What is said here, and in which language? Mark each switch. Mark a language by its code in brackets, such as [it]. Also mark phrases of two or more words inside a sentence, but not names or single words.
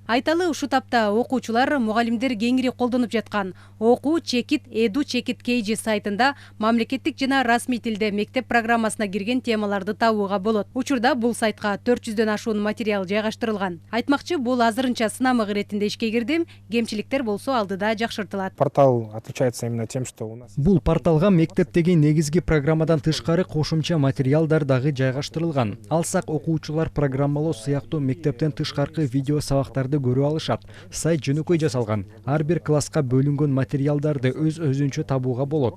[ky] Айталы, ушу тапта окуучулар мугалимдер кеңири колдонуп жаткан окуу чекит Edu Chekit KG сайтында мамлекеттик жана расмий тилде мектеп программасына кирген темаларды табууга болот. Учурда бул сайтка 400дөн ашуун материал жайгаштырылган. Айтмакчы, бул азырынча сынамык иретинде ишке кирди, кемчиликтер болсо алдыда жакшыртылат. [ru] Портал отличается именно тем, что у нас... [ky] Бул порталга мектептеги негизги программадан тышкары кошумча материалдар дагы жайгаштырылган. Алсак, окуучулар программалоо сыяктуу мектептен тышкаркы видео сабактарды көрө алышат. Сайт жөнөкөй жасалган. Ар бир класска бөлүнгөн материалдарды өз-өзүнчө табууга болот.